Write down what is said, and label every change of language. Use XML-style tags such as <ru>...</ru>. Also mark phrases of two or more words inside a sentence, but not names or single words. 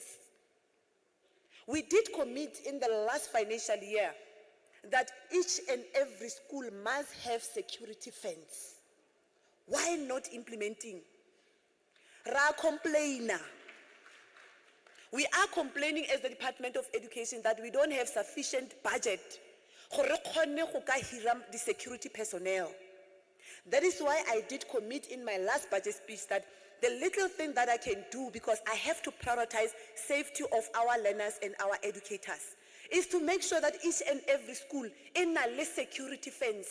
<en>We did commit in the last financial year that each and every school must have security fence. Why not implementing?</en> <tn>Ra complainer.</tn> <en>We are complaining as the Department of Education that we don't have sufficient budget</en> <tn>gore re kgone go ka hira</tn> <en>the security personnel. That is why I did commit in my last budget speech that the little thing that I can do, because I have to prioritize safety of our learners and our educators, is to make sure that each and every school in a less security fence.</en>